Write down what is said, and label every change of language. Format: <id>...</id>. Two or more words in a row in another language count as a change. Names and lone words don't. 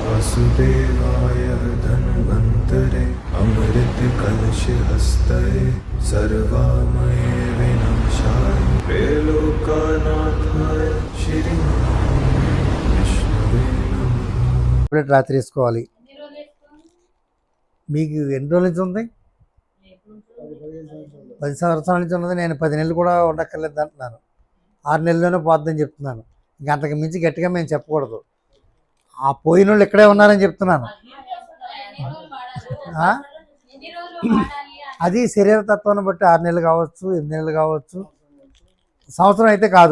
<sa>वासुदेवाय धन्वन्तरे अमृत कलश हस्तये सर्वामये विनाशाय त्रैलोक्यनाथाय श्री विष्णुवे नमः।</sa> <te>రాత్రి వేసుకోవాలి. మీకు ఎన్ని రోజుల నుంచి ఉంది? 10 సంవత్సరాల నుంచి ఉన్నది. నేను 10 నెలలు కూడా ఉండక్కర్లేదు అంటున్నాను. 6 నెలల్లోనే పోద్దని చెప్తున్నాను. ఇంకా అంతకు మించి గట్టిగా మేము చెప్పకూడదు. ఆ పోయిన వాళ్ళు ఇక్కడే ఉన్నారని చెప్తున్నాను. అది శరీర తత్వాన్ని బట్టి 6 నెలలు కావచ్చు, 8 నెలలు కావచ్చు, సంవత్సరం అయితే కాదు.</te>